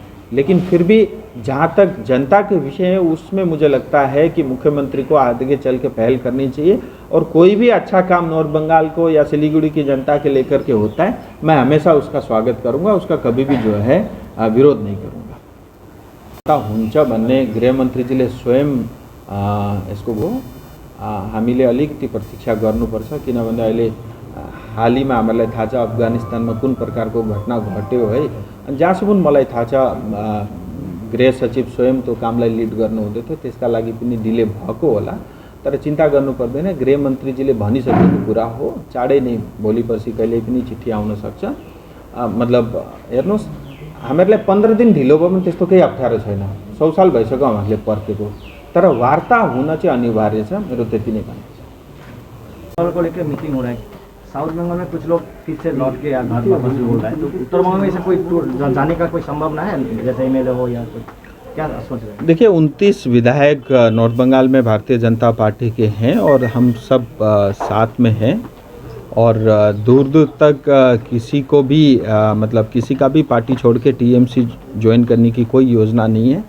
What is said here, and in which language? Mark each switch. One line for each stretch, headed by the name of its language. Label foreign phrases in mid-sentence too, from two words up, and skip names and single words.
Hindi: लेकिन फिर भी जहाँ तक जनता के विषय है उसमें मुझे लगता है कि मुख्यमंत्री को आगे चल के पहल करनी चाहिए। और कोई भी अच्छा काम नॉर्थ बंगाल को या सिलीगुड़ी की जनता के लेकर के होता है, मैं हमेशा उसका स्वागत करूंगा, उसका कभी भी जो है विरोध नहीं करूंगा।
Nepali: हुन्छ भन्ने गृहमन्त्रीजीले स्वयं यसको हामीले अलिकति प्रतीक्षा गर्नुपर्छ, किनभने अहिले हालैमा हामीलाई थाहा छ अफगानिस्तानमा कुन प्रकारको घटना घट्यो है। अनि जहाँसम्म मलाई थाहा छ गृह सचिव स्वयं त्यो कामलाई लिड गर्नुहुँदै थियो, त्यसका लागि पनि डिले भएको होला। तर चिन्ता गर्नु पर्दैन, गृहमन्त्रीजीले भनिसकेको कुरा हो। चाँडै नै भोलि पर्सि कहिल्यै पनि चिठी आउन सक्छ। मतलब हेर्नुहोस्, हामीहरूलाई 15 दिन ढिलो भयो भने त्यस्तो केही अप्ठ्यारो छैन। 100 साल भइसक्यो हामीले पर्खेको, तर वार्ता हुन चाहिँ अनिवार्य छ। मेरो त्यति नै भन्न छ।
Hindi: को लेकर मीटिंग हो रहा है, साउथ बंगाल में कुछ लोग फिर से लौट के घर वापस बोल रहा है, तो उत्तर बंगाल में ऐसा कोई जाने का कोई संभावना है, जैसे MLA हो या कुछ? क्या सोच रहे हैं? देखिए 29 विधायक नॉर्थ बंगाल में भारतीय जनता पार्टी के हैं और हम सब साथ में हैं और दूर दूर तक किसी को भी मतलब किसी का भी पार्टी छोड़ के टीएमसी ज्वाइन करने की कोई योजना नहीं है।